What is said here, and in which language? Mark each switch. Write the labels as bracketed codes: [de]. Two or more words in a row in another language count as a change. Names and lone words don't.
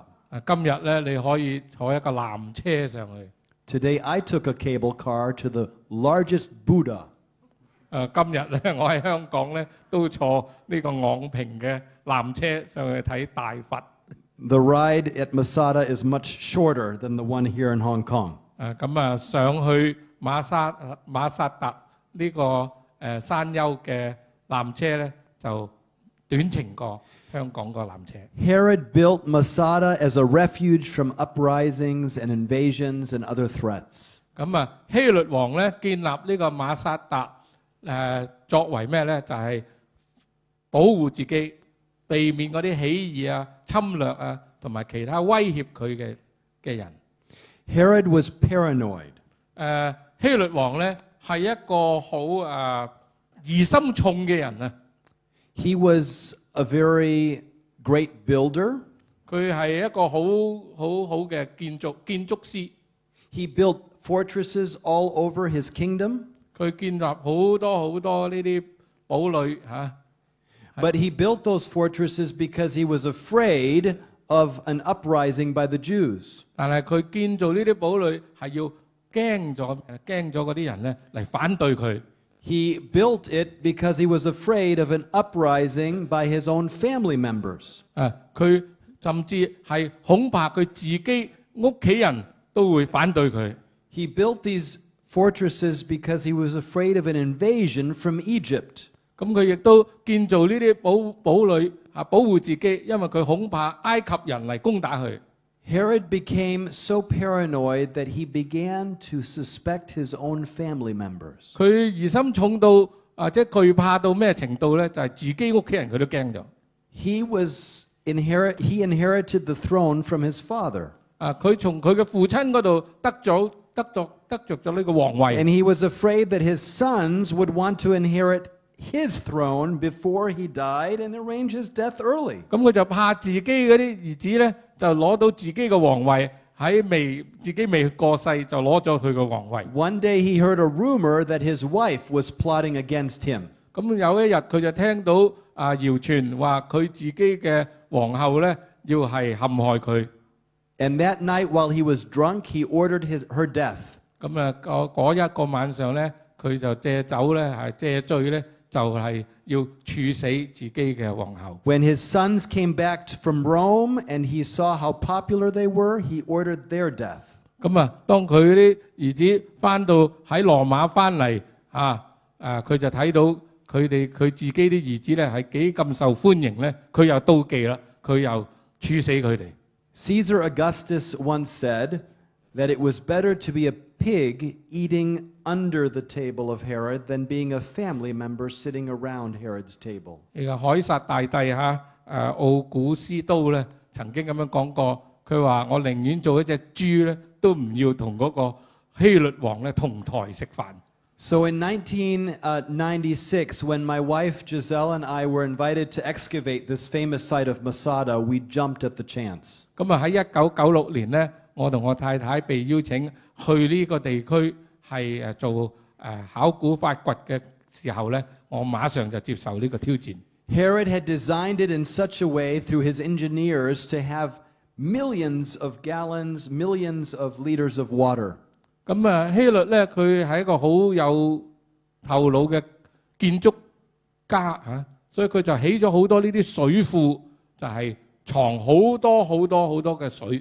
[yue] 今日咧你可以坐一個纜車上去。 [en] Today, I took a cable car to the largest Buddha. [yue] 今日咧我喺香港咧都坐呢個昂坪嘅纜車上去睇大佛。 [en] The ride at Masada is much shorter than the one here in Hong Kong. [yue] 咁啊上去馬薩特呢個山丘嘅纜車咧就短程過香港個纜車。 [en] Herod built Masada as a refuge from uprisings and invasions and other threats. [yue] 咁啊希律王咧建立呢個馬薩特作為咩咧？就係保護自己，避免嗰啲起義啊、侵略啊，同埋其他威脅佢嘅人。 [en] Herod was paranoid. [yue] 希律王咧係一個好疑心重嘅人啊。 [en] He was a very great builder. [yue] 佢係一個好嘅建築師。 [en] He built fortresses all over his kingdom. [yue] 佢建立好多呢啲堡壘嚇。 [en] But he built those fortresses because he was afraid of an uprising by the Jews. [yue] 但係佢建造呢啲堡壘係要驚咗嗰啲人咧嚟反對佢。 [en] He built it because he was afraid of an uprising by his own family members. [yue] 佢甚至係恐怕佢自己屋企人都會反對佢。 [en] He built these fortresses because he was afraid of an invasion from Egypt. [yue] 咁佢亦都建造呢啲堡壘保護自己，因為佢恐怕埃及人嚟攻打佢。 [en] Herod became so paranoid that he began to suspect his own family members. [yue] 佢疑心重到即係懼怕到咩程度咧？就係自己屋企人佢都驚咗。 [en] He inherited the throne from his father. [yue] 佢從佢嘅父親嗰度得着咗呢個皇位。 [en] And he was afraid that his sons would want to inherit his throne before he died and arrange his death early. [yue] 咁佢就怕自己嗰啲兒子咧，就攞到自己嘅皇位，自己未過世就攞咗佢嘅皇位。 [en] One day he heard a rumor that his wife was plotting against him. [yue] 咁有一日佢就聽到謠傳話佢自己嘅皇后咧要係陷害佢。 [en] And that night while he was drunk, he ordered her death. [yue] 咁嗰一個晚上咧，佢就借酒咧借醉咧。就係要處死自己嘅皇后。 [en] When his sons came back from Rome and he saw how popular they were, he ordered their death. [yue] 咁當佢啲兒子翻到喺羅馬翻嚟佢就睇到佢自己啲兒子咧係幾咁受歡迎咧，佢又妒忌啦，佢又處死佢哋。 [en] Caesar Augustus once said that it was better to be a pig eating under the table of Herod than being a family member sitting around Herod's table. [yue] 呢個凱撒大帝奧古斯都咧曾經咁樣講過，佢話我寧願做一隻豬咧，都唔要同嗰個希律王咧同台食飯。 [en] So in 1996, when my wife Giselle and I were invited to excavate this famous site of Masada, we jumped at the chance. [yue] 咁喺1996年咧，我同我太太被邀請去呢個地區係做考古發掘嘅時候咧，我馬上就接受呢個挑戰。 [en] Herod had designed it in such a way through his engineers to have millions of gallons, millions of liters of water. [yue] 咁希律咧，佢係一個好有頭腦嘅建築家所以佢就起咗好多呢啲水庫，就係藏好多嘅水。